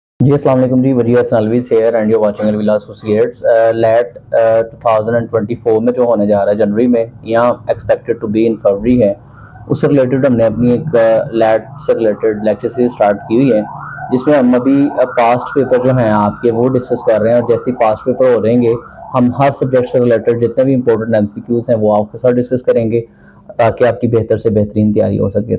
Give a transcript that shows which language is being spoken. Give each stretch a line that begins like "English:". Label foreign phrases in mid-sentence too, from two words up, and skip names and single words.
Urdu: جی السلام علیکم جی، وزیر حسن علوی
English: here and you're watching
Urdu: Alvila Associates. لیٹ 2024 میں جو ہونے جا رہا ہے جنوری میں، یہاں
English: expected to be in February
Urdu: ہے. اس سے ریلیٹڈ ہم نے اپنی ایک لیٹ سے ریلیٹڈ
English: lecture series
Urdu: سٹارٹ کی ہوئی ہے، جس میں ہم ابھی
English: past paper
Urdu: جو ہیں آپ کے وہ ڈسکس کر رہے ہیں. اور جیسے
English: past paper
Urdu: ہو رہیں گے، ہم ہر سبجیکٹ سے ریلیٹڈ جتنے بھی
English: important MCQs
Urdu: ہیں وہ آپ کے ساتھ ڈسکس کریں گے، تاکہ آپ کی بہتر سے بہترین تیاری ہو سکے.